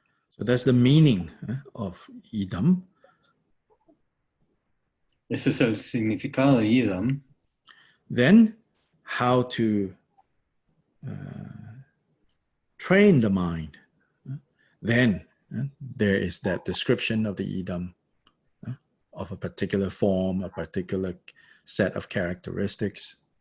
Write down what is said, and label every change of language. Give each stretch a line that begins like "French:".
English: So that's the meaning of idam.
Spanish: Ese es el significado de idam.
English: Then, how to train the mind. Then, there is that description of the idam, of a particular form, a particular set of characteristics.